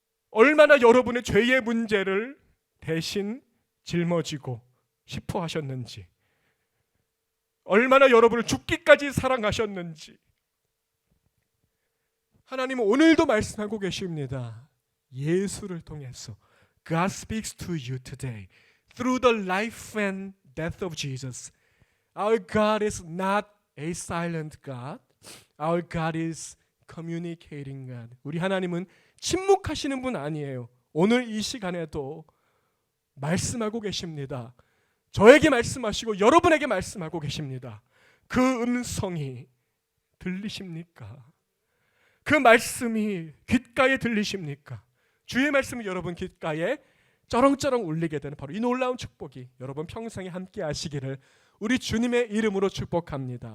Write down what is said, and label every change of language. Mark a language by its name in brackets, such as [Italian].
[Korean] 얼마나 여러분의 죄의 문제를 대신 짊어지고 싶어 하셨는지, 얼마나 여러분을 죽기까지 사랑하셨는지 하나님은 오늘도 말씀하고 계십니다. 예수를 통해서 [English] God speaks to you today through the life and death of Jesus. Our God is not a silent God. Our God is communicating God. [Korean] 우리 하나님은 침묵하시는 분 아니에요. 오늘 이 시간에도 말씀하고 계십니다. 저에게 말씀하시고 여러분에게 말씀하고 계십니다. 그 음성이 들리십니까? 그 말씀이 귓가에 들리십니까? 주의 말씀이 여러분 귓가에 쩌렁쩌렁 울리게 되는 바로 이 놀라운 축복이 여러분 평생에 함께 하시기를 우리 주님의 이름으로 축복합니다.